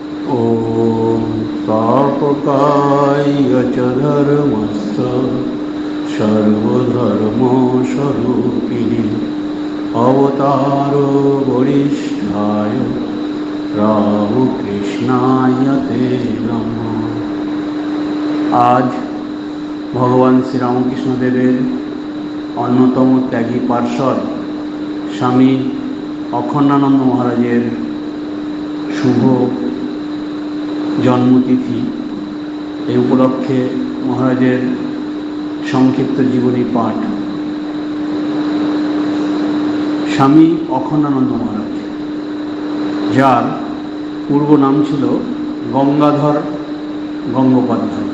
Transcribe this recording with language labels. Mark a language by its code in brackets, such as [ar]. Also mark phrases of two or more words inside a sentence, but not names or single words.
[sa] ॐ तापकाय च धर्मस्थ सर्वधर्मस्वरूपिणे अवतारो वरिष्ठाय रामकृष्णाय ते नमः। [bn] আজ ভগবান শ্রী রামকৃষ্ণ দেবের অন্যতম ত্যাগী পার্ষদ স্বামী অখণ্ডানন্দ মহারাজের শুভ জন্মতিথি। এই উপলক্ষে মহারাজের সংক্ষিপ্ত জীবনী পাঠ। স্বামী অখণ্ডানন্দ মহারাজ, যার পূর্ব নাম ছিল গঙ্গাধর গঙ্গোপাধ্যায়।